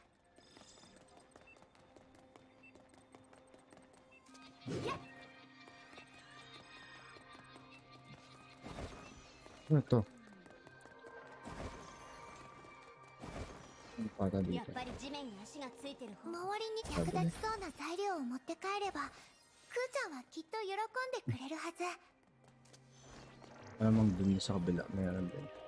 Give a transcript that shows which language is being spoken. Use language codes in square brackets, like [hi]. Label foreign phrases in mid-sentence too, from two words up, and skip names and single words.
[tl] Ano to? Ano para [ja] や [tl] dito? [ja] っぱり地面に足がついてる方、周りに役立ちそうな材料を持って帰れば、クーちゃんはきっと喜んでくれるはず。 [tl] Alamang dun sa kabila. Meron din.